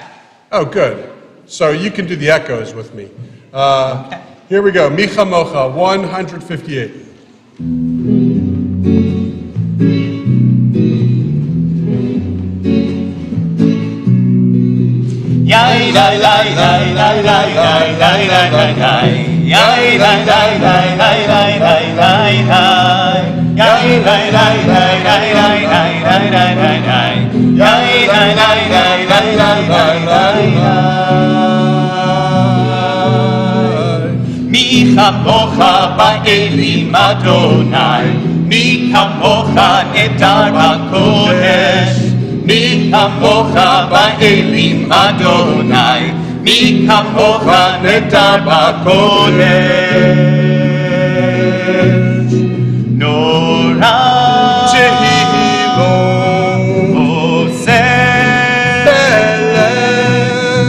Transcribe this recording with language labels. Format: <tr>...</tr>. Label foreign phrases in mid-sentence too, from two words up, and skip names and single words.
<en>Oh, good. So you can do the echoes with me. Okay. Here we go. Micha Mocha, 158. Yai lai lai lai lai lai lai lai lai lai lai. Yai lai lai lai lai lai lai lai lai. Yai lai lai lai lai lai lai lai lai lai lai. Yai lai lai lai lai lai lai lai lai.</en> <he>מי כמכה באלים יהוה. מי כמכה נאדר בקדש. מי כמכה באלים יהוה מי כמכה נאדר בקדש. נורא תהלות עשה פלא.</he>